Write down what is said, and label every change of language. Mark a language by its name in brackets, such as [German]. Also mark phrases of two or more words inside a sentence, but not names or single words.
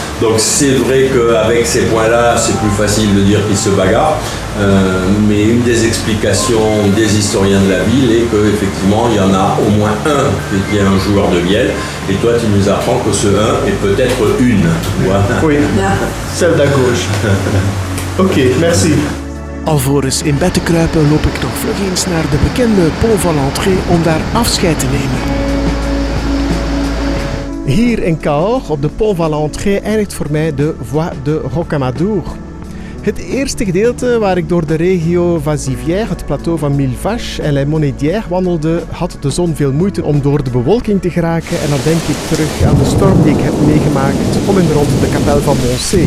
[French] Donc c'est vrai qu'avec ces points-là, c'est plus facile de dire qu'ils se bagarrent. Mais une des explications des historiens de la ville est qu'effectivement il y en a au moins un qui est un joueur de vielle, et toi tu nous apprends que ce un est peut-être une. Voilà. Oui, celle d'à gauche. Ok, merci. [Dutch] Alvorens in bed te kruipen loop ik nog vlug eens naar de bekende Pont van l'Entrée om daar afscheid te nemen. Hier in Cahors, op de Pont van l'Entrée, eindigt voor mij de Voie de Rocamadour. Het eerste gedeelte waar ik door de regio Vazivière, het plateau van Mille Vaches en Les Monédières wandelde, had de zon veel moeite om door de bewolking te geraken, en dan denk ik terug aan de storm die ik heb meegemaakt om en rond de kapel van Moncey.